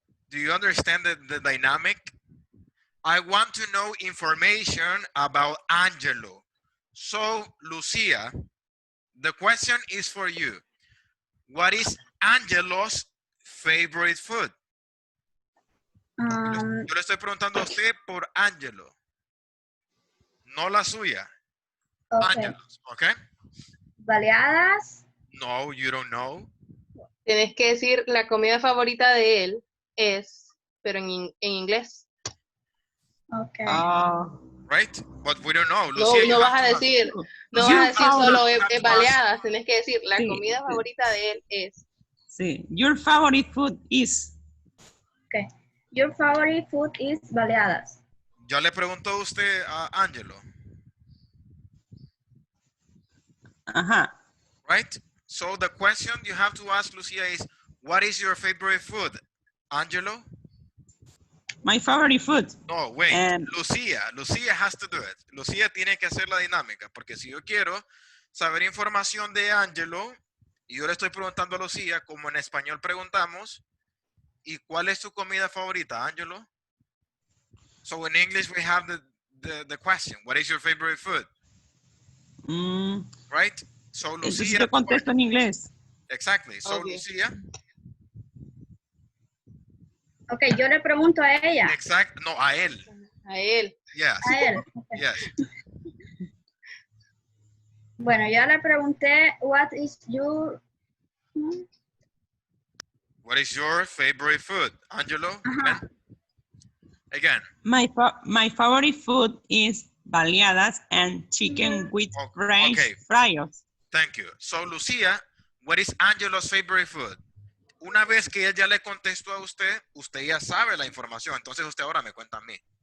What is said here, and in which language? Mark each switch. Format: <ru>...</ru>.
<en>Do you understand the dynamic? I want to know information about Angelo. So, Lucia, the question is for you. What is Angelo's favorite food?</en> <es>Yo le estoy preguntando a usted por Angelo, no la suya.</es> <en>Okay. Angelo's, okay?</en> <es>Baleadas.</es> <en>No, you don't know.</en> <es>Tienes que decir la comida favorita de él es, pero en inglés.</es> <en>Okay. Right? But we don't know.</en> <es>No, Lucia, no vas a decir, no vas a decir solo baleadas, tienes que decir la Sí. comida favorita de él es.</es> <en>Sí. Your favorite food is. Okay. Your favorite food is baleadas.</en> <es>ya le preguntó usted a Angelo. Ajá.</es> <en>Right? So the question you have to ask Lucia is, what is your favorite food? Angelo? My favorite food. No, wait. And- Lucia has to do it.</en> <es>Lucia tiene que hacer la dinámica, porque si yo quiero saber información de Angelo, y yo le estoy preguntando a Lucia, como en español preguntamos, ¿y cuál es tu comida favorita, Angelo?</es> <en>So in English we have the question, what is your favorite food? Right? So</en> <es>Entonces Lucia. yo contesto en inglés.</es> <en>Exactly. So Okay. Lucia.</en> <es>Okay, yo le pregunto a ella.</es> <en>Exact. No,</en> <es>a él. A él.</es> <en>Yes.</en> <es>A él.</es> <en>Yes.</en> <es>Bueno, yo le pregunté,</es> <en>what is your... What is your favorite food, Angelo? Again. My favorite food is baleadas and chicken with French okay. fries. Thank you. So Lucia, what is Angelo's favorite food?</en> <es>una vez que él ya le contestó a usted, usted ya sabe la información. Entonces usted ahora me cuenta a mí.</es>